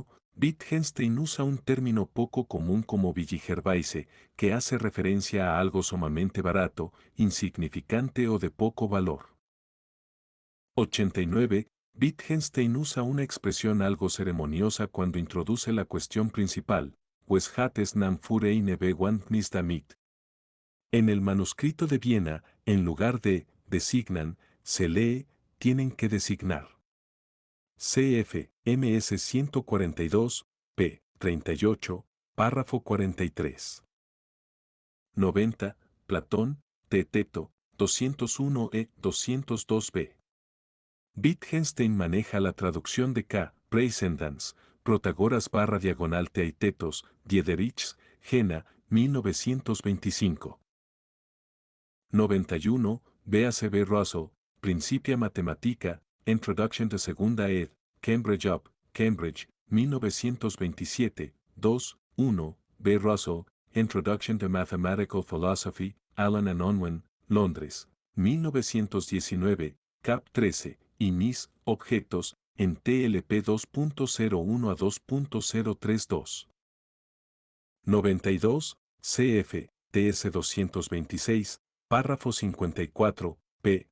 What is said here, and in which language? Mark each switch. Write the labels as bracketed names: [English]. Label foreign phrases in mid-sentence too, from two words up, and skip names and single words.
[Spanish] Wittgenstein usa un término poco común como Villigerweise, que hace referencia a algo sumamente barato, insignificante o de poco valor. 89. Wittgenstein usa una expresión algo ceremoniosa cuando introduce la cuestión principal, pues [German] hat es nam für eine Bewandtnis damit. [Spanish] En el manuscrito de Viena, en lugar de designan, se lee, tienen que designar. CF, MS 142, p. 38, párrafo 43. 90. Platón, Teteto, 201e, 202b. Wittgenstein maneja la traducción de K. Preisendans, Protagoras barra diagonal Teitetos, Diederichs, Jena, 1925. 91. B.A.C.B. Russell, Principia Mathematica, Introduction to Segunda ed., Cambridge Up, Cambridge, 1927, 2, 1, B. Russell, Introduction to Mathematical Philosophy, Allen and Unwin, Londres, 1919, Cap 13, y mis objetos, en TLP 2.01 a 2.032. 92, CF, TS 226, párrafo 54, p.